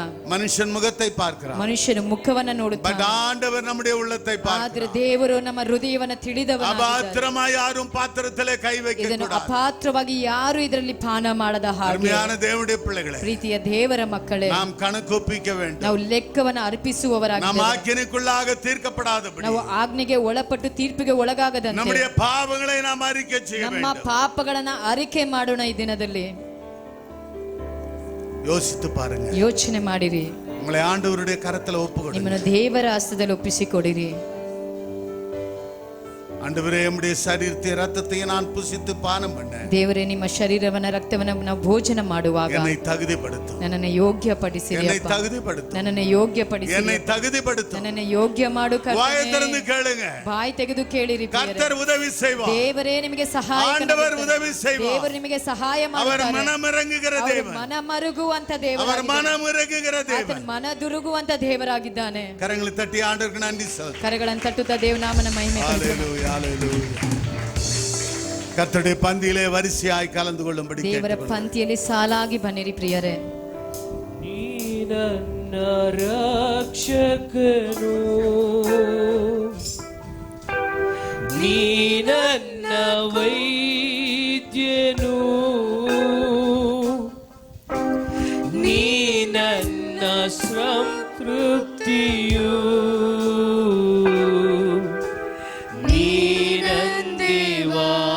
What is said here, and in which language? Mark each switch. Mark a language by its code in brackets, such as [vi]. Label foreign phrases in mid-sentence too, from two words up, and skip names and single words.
[ta] மனுஷன் முகத்தை பார்க்கிறான், [kn] ಮನುಷ್ಯನು ಮುಖವನ್ನ [ta] பட் [kn] ನೋಡುತ್ತಾನೆ, [ta] ஆண்டவர் நம்முடைய உள்ளத்தை [kn] ಆದ್ರೆ [ta] பார்க்கிறார். [kn] ದೇವರು ನಮ್ಮ ಹೃದಯವನ್ನ ತಿಳಿದವನಾಗಿದ್ದಾನೆ. [ta] அபாத்திரமாய் யாரும் பாத்திரத்திலே கை வைக்க [kn] ಇದನ್ನು [ta] கூடாது. [kn] ಅಪಾತ್ರವಾಗಿ ಯಾರು ಇದರಲ್ಲಿ ಪಾನ ಮಾಡದ ಹಾಗೆ. [ta] அருமையான தேவனுடைய பிள்ளைகளே, [kn] ಪ್ರೀತಿಯ ದೇವರ ಮಕ್ಕಳೇ, [ta] நாம் கணக்கு ஒப்பிக்க வேண்டும். [kn] ನಾವು ಲೆಕ್ಕವನ್ನ [ta] நாம் [kn] ಅರ್ಪಿಸುವವರಾಗಿದ್ದೇವೆ. [ta] ஆக்கினைக்குள்ளாக தீர்க்கப்படாதபடி [kn] ನಾವು ಆಜ್ಞೆಗೆ ಒಳಪಟ್ಟು ತೀರ್ಪಿಗೆ ಒಳಗಾಗದಂತೆ [ta] நம்முடைய பாவங்களை நாம் அறிக்கை செய்ய [kn] ನಮ್ಮ [ta] வேண்டும். [kn] ಪಾಪಗಳನ್ನ ಅರಿಕೆ ಮಾಡೋಣ. ಈ ದಿನದಲ್ಲಿ [ta] யோசித்து பாருங்க. [kn] ಯೋಚನೆ ಮಾಡಿರಿ. [ta] உங்களை ஆண்டவருடைய கரத்துல ஒப்பு கொடுங்க. [kn] ನಿಮ್ಮನ್ನು ದೇವರ ಹಸ್ತದಲ್ಲಿ ಒಪ್ಪಿಸಿಕೊಡಿರಿ. [ta] ஆண்டவரே, நம்முடைய சரீரத்தை ரத்தத்தை நான் புசித்து பானம் பண்ண [kn] ದೇವರೇ, ನಿಮ್ಮ ಶರೀರವನ್ನ ರಕ್ತವನ್ನ ನಾವು ಭೋಜನ ಮಾಡುವಾಗ [ta] என்னை தகுதிப்படுத்தும், [kn] ನನ್ನನ್ನು ಯೋಗ್ಯಪಡಿಸಿರಿ [ta] என்னை [kn] ಅಪ್ಪ. [ta] தகுதிப்படுத்தும், [kn] ನನ್ನನ್ನು ಯೋಗ್ಯಪಡಿಸಿರಿ [ta] என்னை [kn] ಅಪ್ಪ. [ta] தகுதிப்படுத்தும். [kn] ನನ್ನನ್ನು ಯೋಗ್ಯ ಮಾಡು [ta] வாயை திறந்து [kn] ಕರ್ತನೇ. [ta] கேளுங்க. [kn] ಬಾಯಿ ತೆಗೆದು ಕೇಳಿರಿ ಪ್ರಿಯರೇ. [ta] கர்த்தர் உதவி செய்வார். [kn] ದೇವರೇ ನಿಮಗೆ ಸಹಾಯ [ta] ஆண்டவர் உதவி செய்வார். [kn] ದೇವರು ನಿಮಗೆ ಸಹಾಯ [ta] அவர் [kn] ಮಾಡುತ್ತಾರೆ. [ta] மனமிறங்குகிற [kn] ಅವರು [ta] தேவன், [kn] ಮನ ಮರುಗುವಂತ [ta] அவர் [kn] ದೇವರಾಗಿದ್ದಾನೆ. [ta] மனமிறங்குகிற [kn] ಆತನು [ta] தேவன். [kn] ಮನ ದುರುಗುವಂತ ದೇವರಾಗಿದ್ದಾನೆ. [ta] கரங்களை தட்டி ஆண்டவருக்கு நன்றி சொல்லுங்க. [kn] ಕರಗಳನ್ನು ತಟ್ಟುತ್ತಾ ದೇವನಾಮನ ಮಹಿಮೆ ಪಡಿಸೋಣ. [ta] ஹalleluya, ஹalleluya. கர்த்தருடைய பந்தியிலே வரிசையாய் கலந்து கொள்ளும்படி [kn] ದೇವರ [ta] கேட்டுக்கொள்கிறேன். [kn] ಪಂಕ್ತಿಯಲ್ಲಿ ಸಾಲಾಗಿ ಬನ್ನಿರಿ ಪ್ರಿಯರೇ. ನೀ ನನ್ನ ರಕ್ಷಕನು, ನೀ ನನ್ನ ವೈದ್ಯನು, ನೀ ನನ್ನ ಸಂತೃಪ್ತಿಯು, ನೀ ನನ್ನ ದೇವಾ,